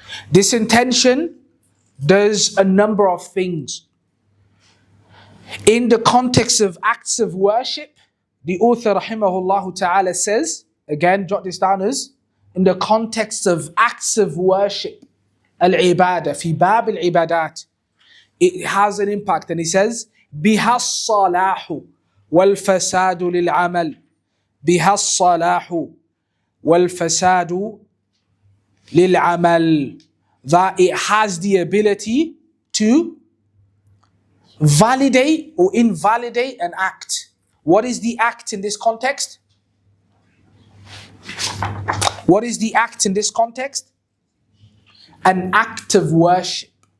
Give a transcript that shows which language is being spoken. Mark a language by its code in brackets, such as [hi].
[en] This intention does a number of things. In the context of acts of worship, the author rahimahullah ta'ala says, again, jot this down as, in the context of acts of worship, al-ibadah, fi bab al-ibadat, it has an impact. [ar] And he says, بها الصلاح والفساد للعمل. بها الصلاح والفساد للعمل. [en] That it has the ability to validate or invalidate an act. What is the act in this context? What is the act in this context? An act of worship.